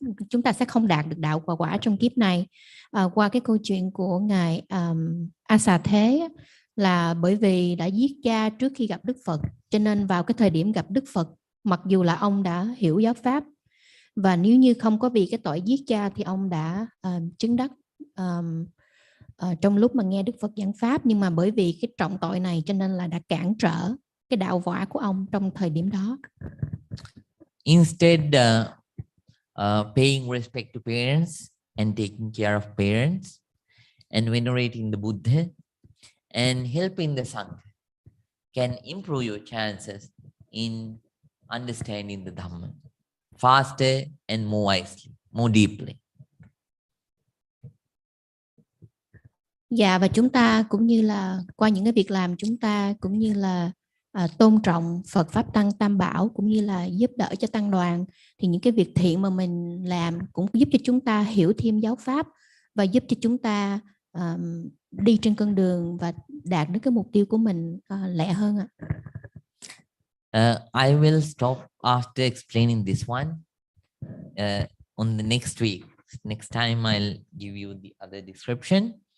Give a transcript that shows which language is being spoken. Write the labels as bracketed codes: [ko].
[vi] Chúng ta sẽ không đạt được đạo quả quả trong kiếp này. Qua cái câu chuyện của ngài A Xà Thế, là bởi vì đã giết cha trước khi gặp Đức Phật, cho nên vào cái thời điểm gặp Đức Phật, mặc dù là ông đã hiểu giáo pháp, và nếu như không có vì cái tội giết cha thì ông đã chứng đắc trong lúc mà nghe Đức Phật giảng pháp, nhưng mà bởi vì cái trọng tội này cho nên là đã cản trở cái đạo quả của ông trong thời điểm đó. [en] Instead paying respect to parents and taking care of parents and venerating the Buddha and helping the Sangha can improve your chances in understanding the Dhamma faster and more wisely, more deeply. [vi] Dạ, và chúng ta cũng như là qua những cái việc làm chúng ta cũng như là tôn trọng Phật Pháp Tăng Tam Bảo, cũng như là giúp đỡ cho tăng đoàn, thì những cái việc thiện mà mình làm cũng giúp cho chúng ta hiểu thêm giáo pháp và giúp cho chúng ta đi trên con đường và đạt đến cái mục tiêu của mình lẹ hơn ạ. [en] I will stop after explaining this one. On the next week, next time I'll give you the other description.